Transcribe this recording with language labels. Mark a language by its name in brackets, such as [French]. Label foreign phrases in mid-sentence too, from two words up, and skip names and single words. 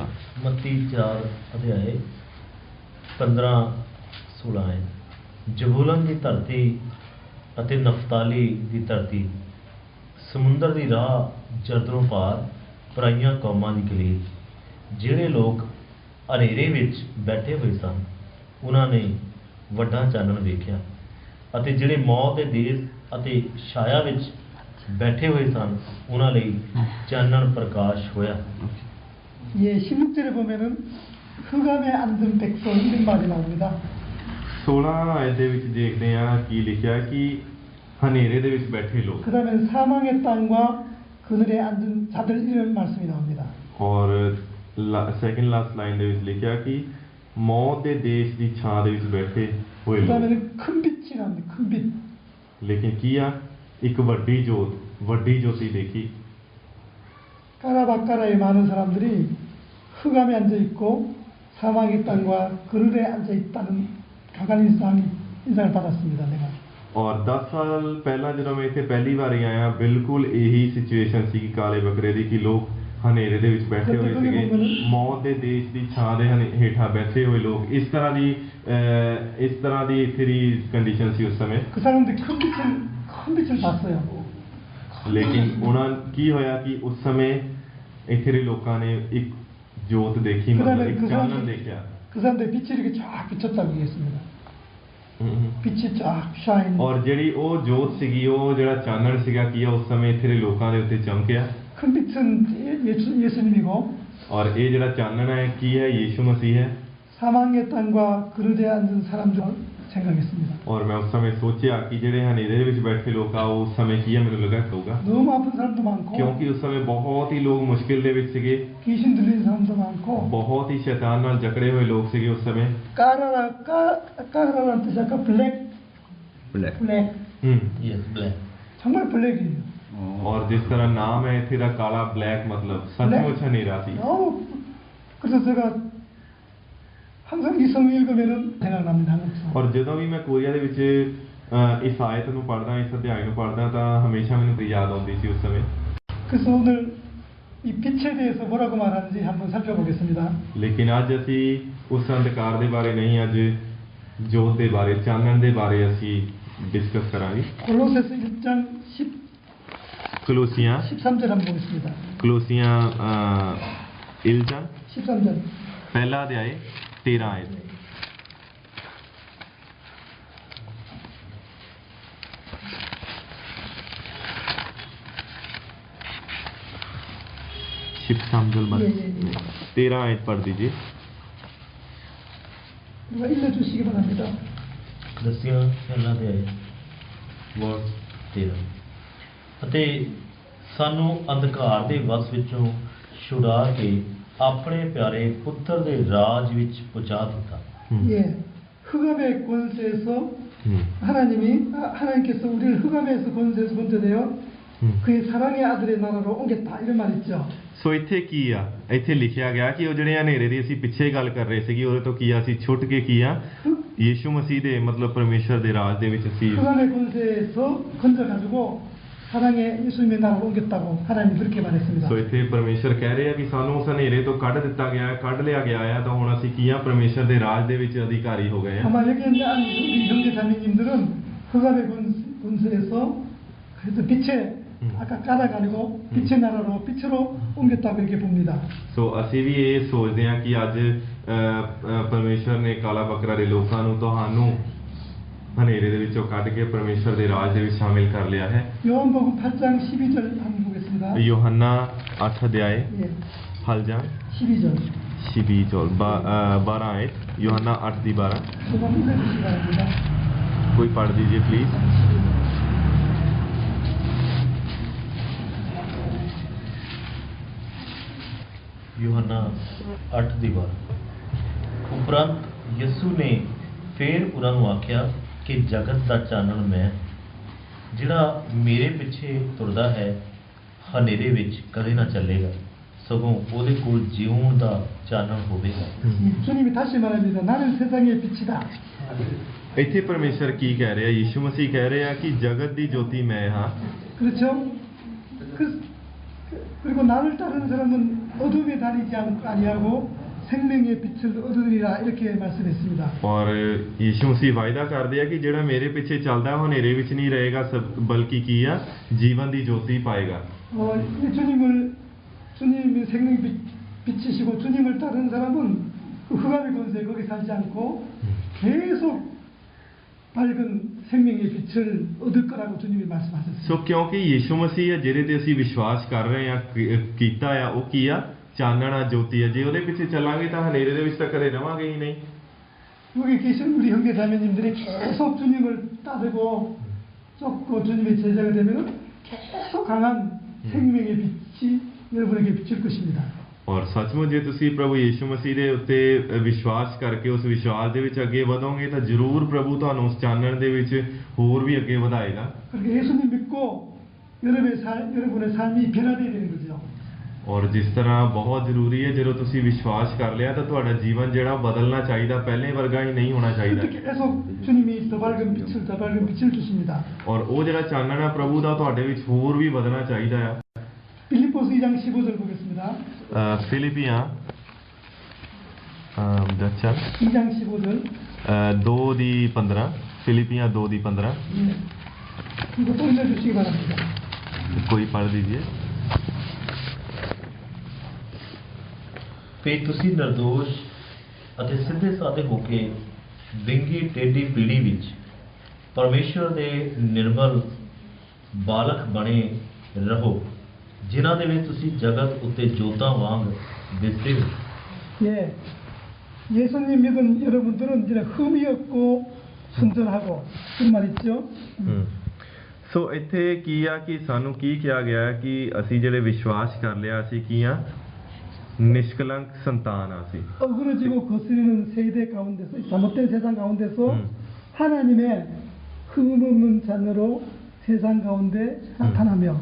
[Punjabi] ਮੱਤੀ 4 ਅਧਿਆਏ 15-16 ਹੈ ਜ਼ਬੂਲਨ ਦੀ ਧਰਤੀ ਅਤੇ ਨਫਤਾਲੀ ਦੀ ਧਰਤੀ ਸਮੁੰਦਰ ਦੀ ਰਾਹ ਜਰਦਨੋਂ ਪਾਰ ਪਰਾਈਆਂ ਕੌਮਾਂ ਦੀ ਕਲੀਲ ਜਿਹੜੇ ਲੋਕ ਹਨੇਰੇ ਵਿੱਚ ਬੈਠੇ ਹੋਏ ਸਨ ਉਹਨਾਂ ਨੇ ਵੱਡਾ ਚਾਨਣ ਵੇਖਿਆ ਅਤੇ ਜਿਹੜੇ ਮੌਤ ਦੇ ਦੇਸ਼ ਅਤੇ ਛਾਇਆ ਵਿੱਚ ਬੈਠੇ ਹੋਏ ਸਨ ਉਹਨਾਂ ਲਈ ਚਾਨਣ ਪ੍ਰਕਾਸ਼ ਹੋਇਆ [Korean] 예, 16절에 보면은 흑암에 앉은 백성 이런 말이 나옵니다. [Punjabi] 16 ਆਇਤ ਦੇ ਵਿੱਚ ਦੇਖਦੇ ਹਾਂ ਕੀ ਲਿਖਿਆ ਕਿ ਹਨੇਰੇ ਦੇ ਵਿੱਚ ਬੈਠੇ ਲੋਕ [Korean] 그 다음에 사망의 땅과 그늘에 앉은 자들 이런 말씀이 나옵니다. [Punjabi] ਔਰ [English] second last line [Punjabi] ਦੇ ਵਿੱਚ ਲਿਖਿਆ ਕਿ ਮੌਤ ਦੇ ਦੇਸ਼ ਦੀ ਛਾਂ ਦੇ ਵਿੱਚ ਬੈਠੇ ਹੋਏ [Korean] 그 [Punjabi] ਲੋਕ [Korean] 다음에는 큰 빛이 나옵니다. 큰 빛. [Punjabi] ਲੇਕਿਨ ਕੀ ਆ ਇੱਕ ਵੱਡੀ ਜੋਤੀ ਦੇਖੀ [Korean] 까라바까라의 많은 사람들이 흑암에 앉아 있고 사망의 땅과 그늘에 앉아 있다는 강한 인상을 받았습니다. 내가. [Punjabi] ਔਰ 10 ਸਾਲ ਪਹਿਲਾਂ ਜਦੋਂ ਮੈਂ ਇੱਥੇ ਪਹਿਲੀ ਵਾਰੀ ਆਇਆ ਬਿਲਕੁਲ ਇਹੀ ਸਿਚੁਏਸ਼ਨ ਸੀ ਕਿ ਕਾਲੇ ਬੱਕਰੇ ਦੀ ਕਿ ਲੋਕ ਹਨੇਰੇ ਦੇ ਵਿੱਚ ਬੈਠੇ ਹੋਏ ਸੀਗੇ ਮੌਤ ਦੇ ਦੇਸ਼ ਦੀ ਛਾਂ ਦੇ ਹੇਠਾਂ ਬੈਠੇ ਹੋਏ ਲੋਕ ਇਸ ਤਰ੍ਹਾਂ ਦੀ ਇੱਥੇ ਦੀ ਕੰਡੀਸ਼ਨ ਸੀ ਉਸ ਸਮੇਂ [Korean] 그 사람들이 큰 빛을 봤어요. [Punjabi] ਲੇਕਿਨ ਉਹਨਾਂ ਕੀ ਹੋਇਆ ਕਿ ਉਸ ਸਮੇਂ ਇੱਥੇ ਦੇ ਲੋਕਾਂ ਨੇ ਇੱਕ ਜੋਤ ਦੇਖੀ ਮਤਲਬ ਇੱਕ ਚਾਨਣ ਦੇਖਿਆ [Korean] 그 사람들이 빛이 이렇게 쫙 비쳤다고 얘기했습니다. 빛이 쫙 shine. [Punjabi] ਔਰ ਜਿਹੜੀ ਉਹ ਜੋਤ ਸੀਗੀ ਉਹ ਜਿਹੜਾ ਚਾਨਣ ਸੀਗਾ ਕੀ ਆ ਉਸ ਸਮੇਂ ਇੱਥੇ ਦੇ ਲੋਕਾਂ ਦੇ ਉੱਤੇ ਚਮਕਿਆ [Korean] 큰 빛은 예수님이고 [Punjabi] ਔਰ ਇਹ ਜਿਹੜਾ ਚਾਨਣ ਹੈ ਕੀ ਹੈ ਯੀਸ਼ੂ ਮਸੀਹ ਹੈ [Korean] 사망의 땅과 그늘에 앉은 사람 중 생각했습니다. [Punjabi] ਔਰ ਮੈਂ ਉਸ ਸਮੇਂ ਸੋਚਿਆ ਕਿ ਜਿਹੜੇ ਹਨੇਰੇ ਦੇ ਵਿੱਚ ਬੈਠੇ ਲੋਕ ਆ ਉਸ ਸਮੇਂ ਕੀ ਆ ਮੈਨੂੰ ਲੱਗਾ ਕਹੂਗਾ [Korean] 너무 아픈 사람도 많고 [Punjabi] ਕਿਉਂਕਿ ਉਸ ਸਮੇਂ ਬਹੁਤ ਹੀ ਲੋਕ ਮੁਸ਼ਕਿਲ ਦੇ ਵਿੱਚ ਸੀਗੇ [Korean] 귀신 들린 사람도 많고 [Punjabi] ਬਹੁਤ ਹੀ ਸ਼ੈਤਾਨ ਨਾਲ ਜਕੜੇ ਹੋਏ ਲੋਕ ਸੀਗੇ ਉਸ ਸਮੇਂ [Korean] 까라라는 뜻이 아까 블랙 [English] yes black [Korean] 정말 블랙이에요. [Punjabi] ਔਰ ਜਿਸ ਤਰ੍ਹਾਂ ਨਾਮ ਹੈ ਇੱਥੇ ਦਾ ਕਾਲਾ ਬਲੈਕ ਮਤਲਬ ਸੱਚਮੁੱਚ ਹਨੇਰਾ ਸੀ [Korean] 너무 그래서 제가 항상 이 성경 읽으면은 생각납니다. 항상. [Punjabi] ਔਰ ਜਦੋਂ ਵੀ ਮੈਂ ਕੋਰੀਆ ਦੇ ਵਿੱਚ ਇਸ ਆਇਤ ਨੂੰ ਪੜ੍ਹਦਾ ਇਸ ਅਧਿਆਇ ਨੂੰ ਪੜ੍ਹਦਾ ਤਾਂ ਹਮੇਸ਼ਾ ਮੈਨੂੰ ਯਾਦ ਆਉਂਦੀ ਸੀ ਉਸ ਸਮੇਂ [Korean] 그래서 오늘 이 빛에 대해서 뭐라고 말하는지 한번 살펴보겠습니다. [Punjabi] ਲੇਕਿਨ ਅੱਜ ਅਸੀਂ ਉਸ ਅੰਧਕਾਰ ਦੇ ਬਾਰੇ ਨਹੀਂ ਅੱਜ ਜੋਤ ਦੇ ਬਾਰੇ ਚਾਨਣ ਦੇ ਬਾਰੇ ਅਸੀਂ ਡਿਸਕਸ ਕਰਾਂਗੇ [Korean] 골로새서 1장 10, [Punjabi] ਕਲੋਸੀਆਂ [Korean] 13절 한번 보겠습니다. [Punjabi] ਕਲੋਸੀਆਂ 1장 [Korean] 13절. [Punjabi] ਪਹਿਲਾ ਅਧਿਆਇ 13 ਆਇਤ [Korean] 예, 예, 예. [Hindi] 13 आयत पढ़ दीजिए [Korean] 누가 읽어주시기 바랍니다. [Punjabi] ਦੱਸਿਆ ਪਹਿਲਾਂ ਦੇ ਵਰਸ 13 ਅਤੇ ਸਾਨੂੰ ਅੰਧਕਾਰ ਦੇ ਵਸ ਵਿੱਚੋਂ ਛੁਡਾ ਕੇ ਆਪਣੇ ਪਿਆਰੇ ਪੁੱਤਰ ਦੇ ਰਾਜ ਵਿੱਚ ਪਹੁੰਚਾ ਦਿੱਤਾ [Korean] 예, 흑암의 권세에서 하나님께서 우리를 흑암에서 권세에서 건져내어 그의 사랑의 아들의 나라로 옮겼다 이런 말 있죠. [Punjabi] ਸੋ ਇੱਥੇ ਕੀ ਆ ਇੱਥੇ ਲਿਖਿਆ ਗਿਆ ਕਿ ਉਹ ਜਿਹੜੇ ਹਨੇਰੇ ਦੀ ਅਸੀਂ ਪਿੱਛੇ ਗੱਲ ਕਰ ਰਹੇ ਸੀਗੇ ਉਹਦੇ ਤੋਂ ਕੀ ਆ ਅਸੀਂ ਛੁੱਟ ਕੇ ਕੀ ਆ ਯੀਸ਼ੂ ਮਸੀਹ ਦੇ ਮਤਲਬ ਪਰਮੇਸ਼ਰ ਦੇ ਰਾਜ ਦੇ ਵਿੱਚ ਅਸੀਂ [Korean] 흑암의 권세에서 건져가지고 사랑의 예수님의 나라로 옮겼다고 하나님 그렇게 말했습니다. [Punjabi] ਸੋ ਇੱਥੇ ਪਰਮੇਸ਼ਰ ਕਹਿ ਰਹੇ ਆ ਕਿ ਸਾਨੂੰ ਉਸ ਹਨੇਰੇ ਤੋਂ ਕੱਢ ਦਿੱਤਾ ਗਿਆ ਹੈ ਕੱਢ ਲਿਆ ਗਿਆ ਆ ਤਾਂ ਹੁਣ ਅਸੀਂ ਕੀ ਆ ਪਰਮੇਸ਼ਰ ਦੇ ਰਾਜ ਦੇ ਵਿੱਚ ਅਧਿਕਾਰੀ ਹੋ ਗਏ ਆ [Korean] 아마 여기 있는 우리 형제 자매님들은 흑암의 권세에서 그래서 빛의 아까 깔아가지고 빛의 나라로 빛으로 옮겼다고 이렇게 봅니다. [Punjabi] ਸੋ ਅਸੀਂ ਵੀ ਇਹ ਸੋਚਦੇ ਹਾਂ ਕਿ ਅੱਜ ਪਰਮੇਸ਼ਰ ਨੇ ਕਾਲਾ ਬੱਕਰਾ ਦੇ ਲੋਕਾਂ ਨੂੰ ਤੁਹਾਨੂੰ ਹਨੇਰੇ ਦੇ ਵਿੱਚੋਂ ਕੱਢ ਕੇ ਪਰਮੇਸ਼ਰ ਦੇ ਰਾਜ ਦੇ ਵਿੱਚ ਸ਼ਾਮਿਲ ਕਰ ਲਿਆ ਹੈ [Korean] 요한복음 8장 12절 한번 보겠습니다. [Punjabi] ਯੋਹੰਨਾ 8 ਅਧਿਆਇ [Korean] 예, 8장 12절. [Punjabi] 12절 12 ਆਇਤ ਯੋਹੰਨਾ 8 ਦੀ 12 [Korean] 제가 읽어주시기 바랍니다. [Hindi] कोई पढ़ दीजिए प्लीज [Punjabi] ਯੋਹੰਨਾ 8 ਦੀ 12 ਉਪਰੰਤ ਯਿਸੂ ਨੇ ਫੇਰ ਉਹਨਾਂ ਨੂੰ ਆਖਿਆ ਕਿ ਜਗਤ ਦਾ ਚਾਨਣ ਮੈਂ ਜਿਹੜਾ ਮੇਰੇ ਪਿੱਛੇ ਤੁਰਦਾ ਹੈ ਹਨੇਰੇ ਵਿੱਚ ਕਦੇ ਨਾ ਚੱਲੇਗਾ ਸਗੋਂ ਉਹਦੇ ਕੋਲ ਜਿਉਣ ਦਾ ਚਾਨਣ ਹੋਵੇਗਾ [Korean] 주님이 다시 말합니다. 나는 세상의 빛이다. [Punjabi] ਇੱਥੇ ਪਰਮੇਸ਼ਰ ਕੀ ਕਹਿ ਰਿਹਾ ਯੀਸ਼ੂ ਮਸੀਹ ਕਹਿ ਰਿਹਾ ਕਿ ਜਗਤ ਦੀ ਜੋਤੀ ਮੈਂ ਹਾਂ [Korean] 그렇죠? 그리고 나를 따르는 사람은 어둠에 다니지 아니하고 생명의 빛을 얻으리라 이렇게 말씀했습니다. [Punjabi] ਔਰ ਯੀਸ਼ੂ ਮਸੀਹ ਵਾਅਦਾ ਕਰਦੇ ਆ ਕਿ ਜਿਹੜਾ ਮੇਰੇ ਪਿੱਛੇ ਚੱਲਦਾ ਉਹ ਹਨੇਰੇ ਵਿੱਚ ਨਹੀਂ ਰਹੇਗਾ ਬਲਕਿ ਕੀ ਆ ਜੀਵਨ ਦੀ ਜੋਤੀ ਪਾਏਗਾ [Korean] 주님이 생명의 빛이시고 주님을 따르는 사람은 그 흑암의 권세 거기 살지 않고 계속 밝은 생명의 빛을 얻을 거라고 주님이 말씀하셨습니다. [Punjabi] ਸੋ ਕਿਉਂਕਿ ਯੀਸ਼ੂ ਮਸੀਹ ਹੈ ਜਿਹਦੇ ਤੇ ਅਸੀਂ ਵਿਸ਼ਵਾਸ ਕਰ ਰਹੇ ਹਾਂ ਕੀਤਾ ਆ ਉਹ ਕੀ ਆ ਚਾਨਣ ਆ ਜੋਤੀ ਆ ਜੇ ਉਹਦੇ ਪਿੱਛੇ ਚੱਲਾਂਗੇ ਤਾਂ ਹਨੇਰੇ ਦੇ ਵਿੱਚ ਤਾਂ ਕਦੇ ਰਵਾਂਗੇ ਹੀ ਨਹੀਂ [Korean] 여기 계신 우리 형제 자매님들이 계속 주님을 따르고 쫓고 주님의 제자가 되면 계속 강한 생명의 빛이 여러분에게 비칠 것입니다. [Punjabi] ਔਰ ਸੱਚਮੁੱਚ ਜੇ ਤੁਸੀਂ ਪ੍ਰਭੂ ਯੀਸ਼ੂ ਮਸੀਹ ਦੇ ਉੱਤੇ ਵਿਸ਼ਵਾਸ ਕਰਕੇ ਉਸ ਵਿਸ਼ਵਾਸ ਦੇ ਵਿੱਚ ਅੱਗੇ ਵਧੋਗੇ ਤਾਂ ਜ਼ਰੂਰ ਪ੍ਰਭੂ ਤੁਹਾਨੂੰ ਉਸ ਚਾਨਣ ਦੇ ਵਿੱਚ ਹੋਰ ਵੀ ਅੱਗੇ ਵਧਾਏਗਾ [Korean] 그렇게 예수님 믿고 여러분의 삶이 변화되어야 되는 거죠. [Punjabi] ਔਰ ਜਿਸ ਤਰ੍ਹਾਂ ਬਹੁਤ ਜ਼ਰੂਰੀ ਹੈ ਜਦੋਂ ਤੁਸੀਂ ਵਿਸ਼ਵਾਸ ਕਰ ਲਿਆ ਤਾਂ ਤੁਹਾਡਾ ਜੀਵਨ ਜਿਹੜਾ ਬਦਲਣਾ ਚਾਹੀਦਾ ਪਹਿਲੇ ਵਰਗਾ ਹੀ ਨਹੀਂ ਹੋਣਾ ਚਾਹੀਦਾ [Korean] 그렇게 계속 주님이 더 밝은 빛을 주십니다. [Punjabi] ਔਰ ਉਹ ਜਿਹੜਾ ਚਾਨਣ ਹੈ ਪ੍ਰਭੂ ਦਾ ਤੁਹਾਡੇ ਵਿੱਚ ਹੋਰ ਵੀ ਵਧਣਾ ਚਾਹੀਦਾ ਆ [Korean] 빌립보서 2장 15절 보겠습니다. [Punjabi] ਫਿਲੀਪੀਆਂ [Korean] 2장 15절. [Punjabi] 2 ਦੀ 15 ਫਿਲੀਪੀਆਂ 2 ਦੀ 15 [Korean] 이거 또 읽어주시기 바랍니다. [Hindi] कोई पढ़ दीजिए [Punjabi] ਫੇ ਤੁਸੀਂ ਨਿਰਦੋਸ਼ ਅਤੇ ਸਿੱਧੇ ਸਾਦੇ ਹੋ ਕੇ ਡਿੰਗੀ ਟੇਢੀ ਪੀੜੀ ਵਿੱਚ ਪਰਮੇਸ਼ਵਰ ਦੇ ਨਿਰਮਲ ਬਾਲਕ ਬਣੇ ਰਹੋ ਜਿਨ੍ਹਾਂ ਦੇ ਵਿੱਚ ਤੁਸੀਂ ਜਗਤ ਉੱਤੇ ਜੋਤਾਂ ਵਾਂਗ ਦਿਸਦੇ ਹੋ [Korean] 예, 예수님 믿은 여러분들은 이제 흠이 없고 순전하고 그런 말 있죠. [Punjabi] ਸੋ ਇੱਥੇ ਕੀ ਆ ਕਿ ਸਾਨੂੰ ਕੀ ਕਿਹਾ ਗਿਆ ਹੈ ਕਿ ਅਸੀਂ ਜਿਹੜੇ ਵਿਸ਼ਵਾਸ ਕਰ ਲਿਆ ਅਸੀਂ ਕੀ ਆ ਨਿਸ਼ਕਲੰਕ ਸੰਤਾਨ ਆ ਅਸੀਂ [Korean] 어그러지고 거스르는 세대 가운데서 잘못된 세상 가운데서 하나님의 흠없는 자녀로 세상 가운데 나타나며